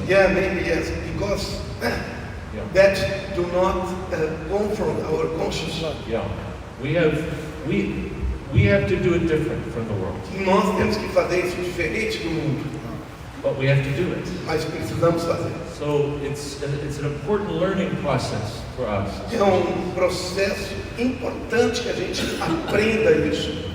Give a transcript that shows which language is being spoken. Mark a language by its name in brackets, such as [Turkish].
[English] Yeah, maybe yes, because that do not confront our conscience. Yeah, we have to do it different from the world. [Portuguese] Nós temos que fazer isso diferente do mundo, [English] but we have to do it. [Portuguese] Mas precisamos fazer. [English] So it's an important learning process for us. [Portuguese] É processo importante que a gente aprenda isso.